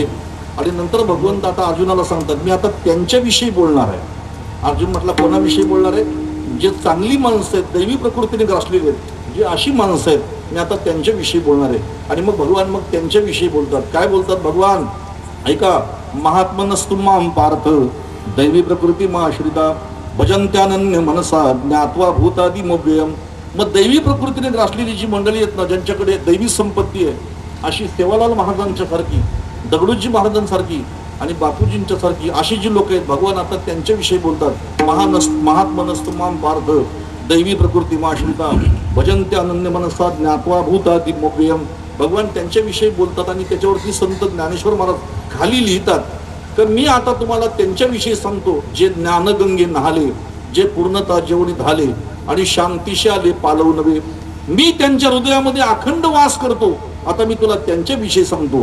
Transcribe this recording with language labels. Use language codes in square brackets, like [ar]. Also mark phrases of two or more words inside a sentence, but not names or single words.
[mr] आणि नंतर भगवंत आता अर्जुनाला सांगतात मी आता त्यांच्याविषयी बोलणार आहे. अर्जुन म्हटला कोणाविषयी बोलणार आहे? जे चांगली माणसं आहेत, दैवी प्रकृतीने ग्रासलेली आहेत, जी अशी माणसं आहेत, मी आता त्यांच्याविषयी बोलणार आहे. आणि मग भगवान मग त्यांच्याविषयी बोलतात. काय बोलतात भगवान? ऐका. [sa] महात्मनस्तुमाम पार्थ दैवी प्रकृती आश्रिता भजंत्यानन्य मनसा ज्ञात्वा भूतादी मोव्ययम. [mr] मग दैवी प्रकृतीने ग्रासलेली जी मंडळी आहेत ना, ज्यांच्याकडे दैवी संपत्ती आहे, अशी सेवालाल महाराजांच्या सारखी, दगडूजी महाराजांसारखी आणि बापूजींच्या सारखी अशी जी लोक आहेत, भगवान आता त्यांच्याविषयी बोलतात. [sa] महात्मनस्तुमाम पार्थ दैवी प्रकृती आश्रिता भजन्ते अनन्य मनसा ज्ञात्वा भूतादी मोव्ययम. [mr] भगवान त्यांच्याविषयी बोलतात. आणि त्याच्यावरती संत ज्ञानेश्वर महाराज खाली लिहितात तर मी आता तुम्हाला त्यांच्याविषयी सांगतो जे ज्ञानगंगे न्हाले, जे पूर्णता जेवढी झाले आणि शांतीशी आले पालव नव्हे. मी त्यांच्या हृदयामध्ये अखंड वास करतो. आता मी तुला त्यांच्याविषयी सांगतो.